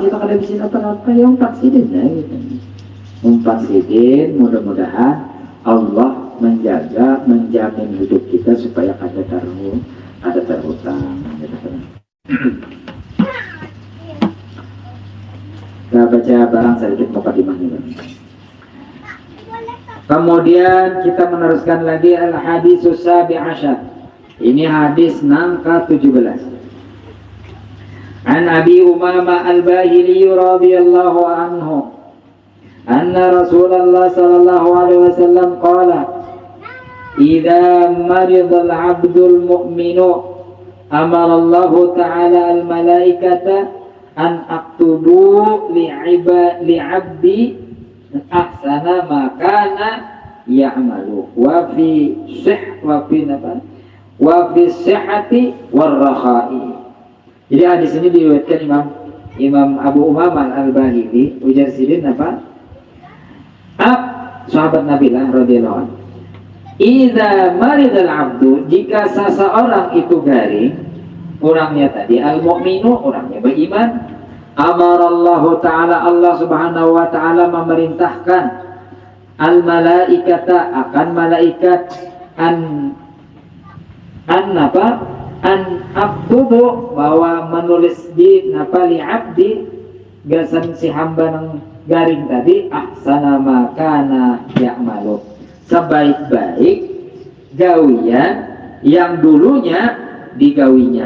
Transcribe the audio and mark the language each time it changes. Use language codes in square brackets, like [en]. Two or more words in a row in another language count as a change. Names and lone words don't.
[bjn] Kita kada bisa apa-apa ya umpat sidin ya gitu. Umpat sidin mudah-mudahan Allah menjaga menjamin hidup kita supaya kada terhutang. [id] Kita baca barang sedikit mukadimah ini. Kemudian kita meneruskan lagi [ar] الحديث السابع عشر. [bjn] Ini hadis nangka 17. [ar] عن أبي أمامة الباهلي رضي الله عنه أن رسول الله صلى الله عليه وسلم قال إذا مرض العبد المؤمن أمر الله تعالى الملائكة أن اكتبوا لعبدي أحسن ما كان يعمل وفي صحته ورخائه. [bjn] Jadi hadis ini diriwayatkan Imam Abu Umamah al-Bahili ujar sidin apa? [id] Sahabat Nabi lah [ar] رضي الله عنه. إذا مرض العبد, [id] jika seseorang itu garing, orangnya tadi al-mu'minu, orangnya beriman, [ar] أمر الله تعالى, [id] Allah [ar] سبحانه وتعالى [id] memerintahkan al-malaikata, akan malaikat an [bjn] aktubu, bahwa menulis di [ar] لعبدي [bjn] gasan si hamba nang garing tadi [ar] أحسن ما كان يعمل, [bjn] sebaik-baik gawian yang dulunya digawinya.